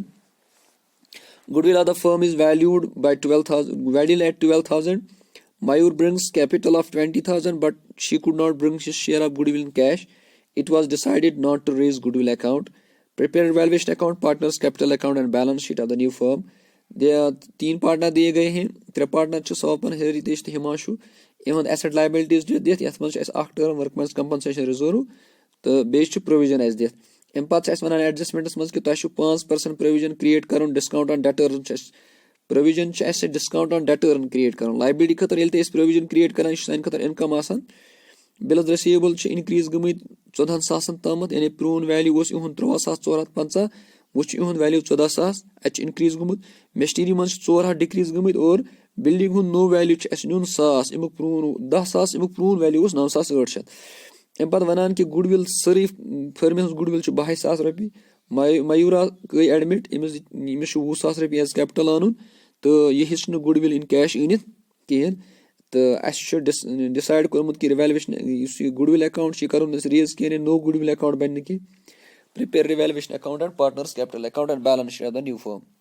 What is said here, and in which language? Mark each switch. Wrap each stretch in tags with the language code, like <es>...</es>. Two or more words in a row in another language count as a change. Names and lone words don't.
<en>Goodwill of the firm is valued by 12,000. Mayur brings capital of 20,000, but she could not bring his share of goodwill in cash. It was decided not to raise goodwill account. Prepare valuation account, partners capital account and balance sheet of the new firm.</en> <hi>तीन पार्टनर दिए गए हैं.</hi> <ks>त्रे पार्टनर सवापन, हेरितेश तो हिमांशु. इहद</ks> <en>asset liabilities</en> <ks>दित यथ मज अख टर्म</ks> <en>workmen's compensation reserve</en> <ks>तो</ks> <en>base provision</en> <ks>अस दित. अम पे वन एडजस्टमेंट्स मज कि 5% प्रोविजन क्रिएट कर</ks> <en>discount on debtors provision discount on debtorn</en> <ks>क्रिएट कर लायबिलिटी खतर ये</ks> <en>provision create</en> <ks>कर सान खतर इनकम आसान.</ks> <en>bills receivable increase</en> <ks>गमत 14,000 तम यानी प्रून वैल्यू इहद 13,450 वो वैल्यू 14,000 अत इनक्रीज गमत. मशीनरी मज 400 डिक्रीज गमत और बिल्डिंग हूँ नो वैल्यू नुन 1,000 अमुक प्रून 10,000 अमुक प्रून वैल्यू 9,800. अम पे वन कि गुडविल सारी फर्म हज गुडविल 22,000 रपी.</ks> <en>मयूरा गई एडमिट अमिस 20,000 रपी as capital</en> <ks>आन तो यह हिच</ks> <en>goodwill in cash</en> <ks>अनित कहें तो</ks> <en>डिसाइड</en> <ks>कोर्मुत कि</ks> <en>revaluation goodwill account कर रेज कह no goodwill account</en> <ks>बन कि</ks> <en>prepare revaluation account and partners capital account and balance sheet of the new firm.</en>